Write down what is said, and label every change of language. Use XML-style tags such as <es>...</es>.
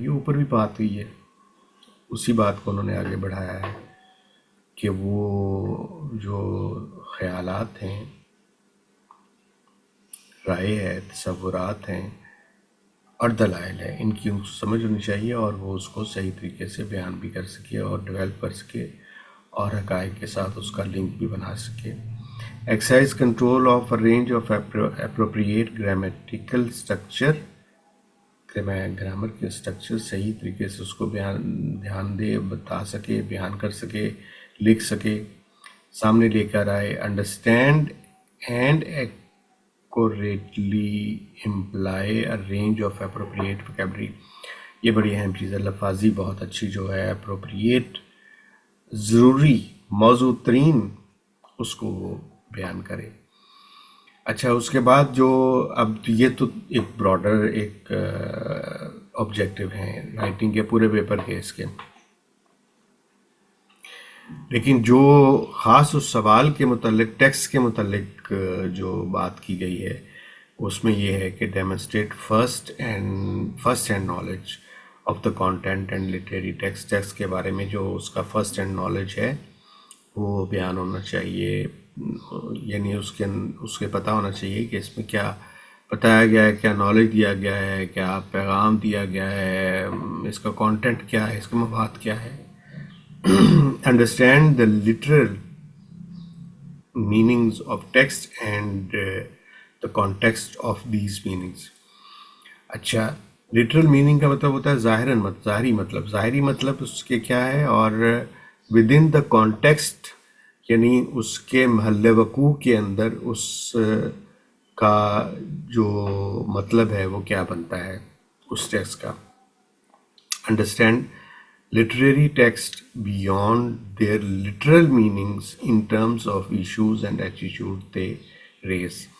<ur>یہ اوپر بھی بات ہوئی ہے، اسی بات کو انہوں نے آگے بڑھایا ہے کہ وہ جو خیالات ہیں، رائے ہے، تصورات ہیں اور دلائل ہے، ان کی سمجھ ہونی چاہیے اور وہ اس کو صحیح طریقے سے بیان بھی کر سکے اور ڈیولپ کر سکے اور حقائق کے ساتھ اس کا لنک بھی بنا سکے.</ur> <en>Exercise control of a range of appropriate grammatical structure.</en> <ur>Grammar کے اسٹرکچر صحیح طریقے سے اس کو دھیان دے، بتا سکے، بیان کر سکے، لکھ سکے، سامنے لے کر آئے.</ur> <en>Understand and accurately imply a range of appropriate vocabulary.</en> <ur>یہ بڑی اہم چیز ہے. لفاظی بہت اچھی جو ہے appropriate، ضروری، موضوع ترین، اس کو وہ بیان کرے. اچھا، اس کے بعد جو اب یہ تو ایک براڈر ایک آبجیکٹیو ہیں رائٹنگ کے پورے پیپر کے اس کے، لیکن جو خاص اس سوال کے متعلق، ٹیکسٹ کے متعلق جو بات کی گئی ہے اس میں یہ ہے کہ</ur> <en>Demonstrate first hand knowledge of the content and literary text.</en> <ur>Text کے بارے میں جو اس کا فرسٹ ہینڈ نالج ہے وہ بیان ہونا چاہیے، یعنی اس کے پتہ ہونا چاہیے کہ اس میں کیا بتایا گیا ہے، کیا نالج دیا گیا ہے، کیا پیغام دیا گیا ہے، اس کا کانٹینٹ کیا ہے، اس کا مفاد کیا ہے.</ur> <en>Understand the literal meanings of text and the context of these meanings.</en> <ur>اچھا، literal meaning کا مطلب ہوتا ہے ظاہری مطلب. ظاہری مطلب اس کے کیا ہے، اور</ur> <en>within the context</en> <ur>یعنی اس کے محل وقوع کے اندر اس کا جو مطلب ہے وہ کیا بنتا ہے اس ٹیکسٹ کا.</ur> <en>Understand literary text beyond their literal meanings in terms of issues and attitude they raise.</en>